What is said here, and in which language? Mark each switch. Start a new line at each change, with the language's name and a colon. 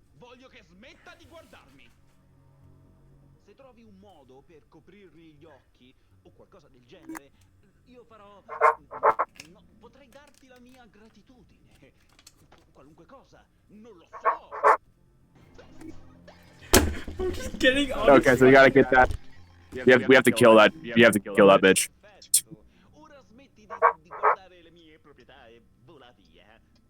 Italian: Voglio che smetta di guardarmi. Se trovi un modo per coprirgli gli occhi o qualcosa del genere, io farò... No, potrei darti la mia gratitudine. Qualunque cosa, non lo so.
English: I'm just kidding. Okay, so we gotta get that. We have to kill that. You have to kill that bitch.
Italian: Perfetto. Ora smetti di guardare le mie proprietà e vola via.